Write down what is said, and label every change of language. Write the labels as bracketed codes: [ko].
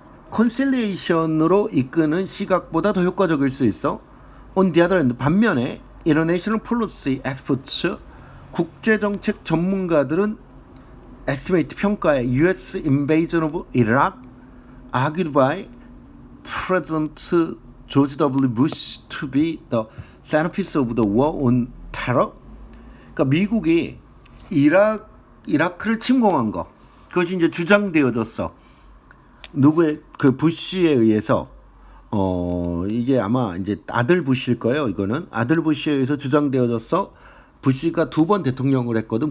[ko] 콘실레이션으로 이끄는 시각보다 더 효과적일 수 있어. [en] On the other hand, [ko] 반면에 [en] International Policy Experts [ko] 국제정책 전문가들은 [en] estimate [ko] 평가에 [en] U.S. invasion of Iraq argued by President George W. Bush to be the centerpiece of the war on terror. [ko] 그러니까 미국이 이라크를 침공한 거 그것이 이제 주장되어졌어. 누구의 그 부시에 의해서 이게 아마 이제 아들 부시일 거예요. 이거는 아들 부시에 의해서 주장되어졌어. 부시가 2번 대통령을 했거든.